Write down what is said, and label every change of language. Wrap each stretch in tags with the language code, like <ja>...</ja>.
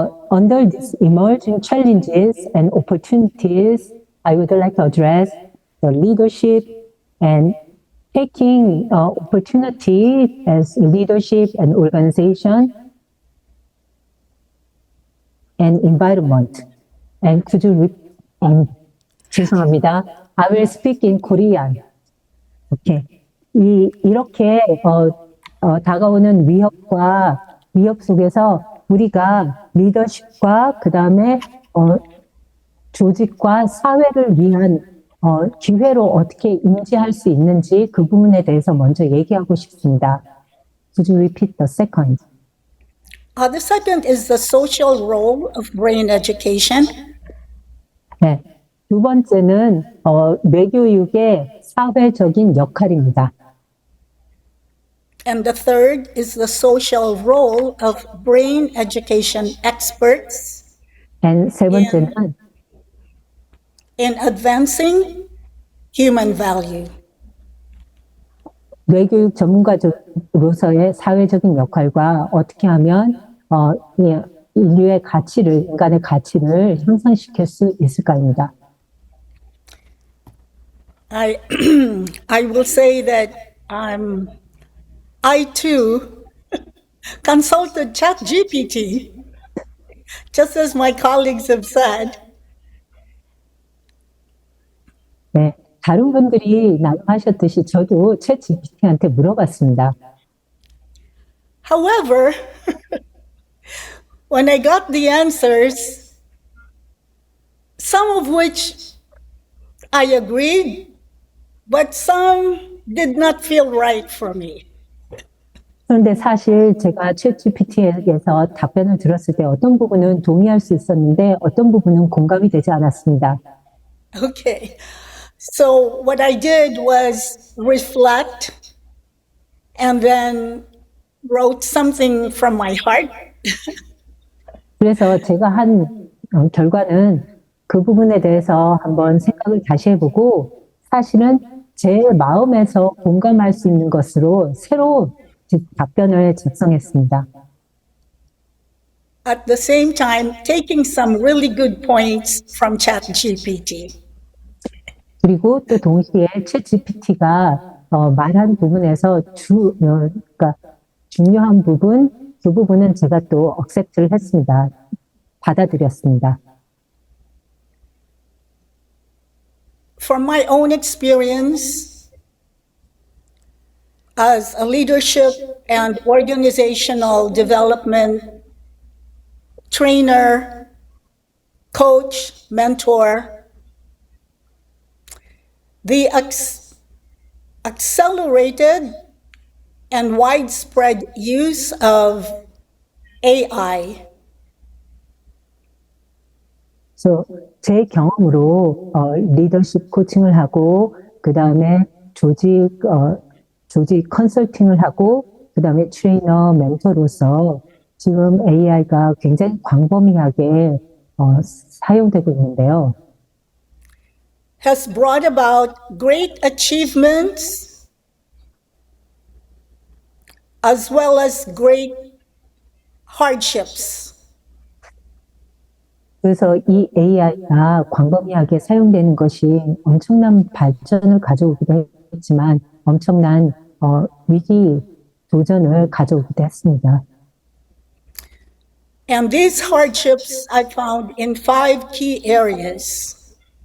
<en>under these emerging challenges and opportunities, I would like to address the leadership and taking opportunity as leadership and organization and environment. And could you</en> <ko>죄송합니다.</ko> <en>I will speak in Korean. Okay.</en> <ko>이렇게 다가오는 위협 속에서 우리가 리더십과 그 다음에 조직과 사회를 위한 기회로 어떻게 인지할 수 있는지 그 부분에 대해서 먼저 얘기하고 싶습니다.</ko> <en>Could you repeat the second? The second is the social role of brain education.</en> <ko>네. 두 번째는 뇌교육의 사회적인 역할입니다.</ko> <en>And the third is the social role of brain education experts</en> <ko>And 세 번째는</ko> <en>in advancing human value.</en> <ko>뇌교육 전문가로서의 사회적인 역할과 어떻게 하면 인류의 가치를, 인간의 가치를 향상시킬 수 있을까입니다.</ko> <en>I will say that I too consulted ChatGPT, just as my colleagues have said.</en> <ko>네, 다른 분들이 나눔하셨듯이 저도 챗GPT한테 물어봤습니다.</ko> <en>However, when I got the answers, some of which I agreed, but some did not feel right for me.</en> <ko>그런데 사실 제가 챗GPT에게서 답변을 들었을 때 어떤 부분은 동의할 수 있었는데 어떤 부분은 공감이 되지 않았습니다.</ko> <en>Okay. So what I did was reflect and then wrote something from my heart.</en> <ko>그래서 제가 한 결과는 그 부분에 대해서 한번 생각을 다시 해보고 사실은 제 마음에서 공감할 수 있는 것으로 새로운 답변을 작성했습니다.</ko> <en>At the same time, taking some really good points from ChatGPT.</en> <ko>그리고 또 동시에 챗GPT가 말한 부분에서 그러니까 중요한 부분, 그 부분은 제가 또 accept를 했습니다. 받아들였습니다.</ko> <en>From my own experience as a leadership and organizational development trainer, coach, mentor, the accelerated and widespread use of AI</en> <ko>그래서 제 경험으로 리더십 코칭을 하고 그 다음에 조직 컨설팅을 하고 그 다음에 트레이너 멘토로서 지금 AI가 굉장히 광범위하게 사용되고 있는데요.</ko> <en>has brought about great achievements as well as great hardships.</en> <ko>그래서 이 AI가 광범위하게 사용되는 것이 엄청난 발전을 가져오기도 했지만 엄청난 위기 도전을 가져오기도 했습니다.</ko> <en>And these hardships I found in 5 key areas.</en>